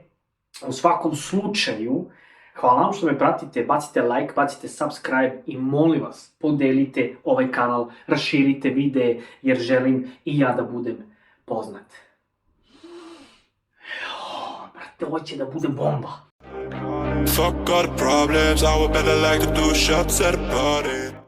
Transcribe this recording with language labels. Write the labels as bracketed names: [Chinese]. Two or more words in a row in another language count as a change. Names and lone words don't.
[Serbian] U svakom slučaju, hvala vam što me pratite, bacite like, bacite subscribe i molim vas, podelite ovaj kanal, raširite videe, jer želim i ja da budem poznat. Brate, ovo će da bude bomba. [English] Fuck all the problems, I would better like to do shots at a party.